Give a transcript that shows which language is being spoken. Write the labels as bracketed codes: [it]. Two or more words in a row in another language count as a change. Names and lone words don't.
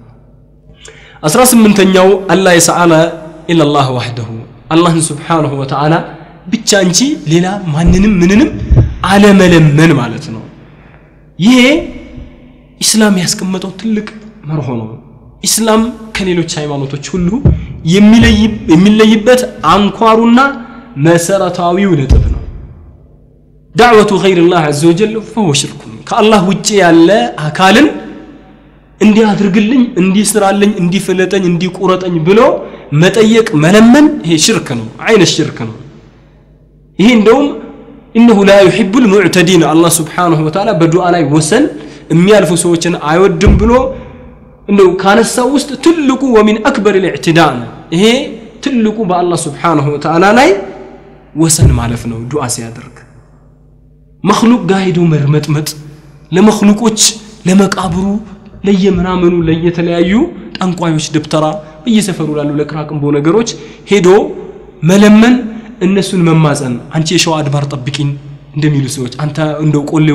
[am] 18ኛው አላህ [ar] يسأل إلا الله وحده [am] አላህ [ar] سبحانه وتعالى [am] ብቻ እንጂ ሌላ ማንንም ምንንም አለመለመን ማለት ነው ይሄ እስላም ያስቀመጠው ትልቅ መርሆ ነው እስላም ከሌሎች ሃይማኖቶች ሁሉ የሚለይበት አንኳሩና መሰረታዊው ነጥብ ነው ዳዕወቱ [ar] غير الله عز وجل فهو شرك [am] ከአላህ ውጪ ያለ አካልን እንዲያድርግልኝ እንዲስራልኝ እንዲፈለጠኝ እንዲቆረጠኝ ብሎ መጠየቅ መለመን ይሄ ሽርክ ነው አይነ ሽርክ ነው ይሄ እንደውም [ar] انه لا يحب المعتدين الله سبحانه وتعالى [am] በዱዓ ላይ ወሰን የሚያልፉ ሰዎችን አይወድም ብሎ እንደው ካነሳው ውስጥ ትልቁ [ar] ومن اكبر الاعتداء [am] ይሄ ትልቁ በአላህ [ar] سبحانه وتعالى [am] ላይ ወሰን ማለፍ ነው ዱዓ ሲያደርግ مخلوق ጋይዶ መርመጥመጥ ለመخلوቆች ለመቃብሩ ለየምናመኑ ለየተለያዩ ጠንቋዮች ደብተራ በየሰፈሩ ላሉ ለቅራቅምቦ ነገሮች ሄዶ መለመን እነሱን መማፀን አንቺ የሸዋ አድባር ጠብቂን እንደሚሉ ሰዎች አንተ እንደው ቆሌው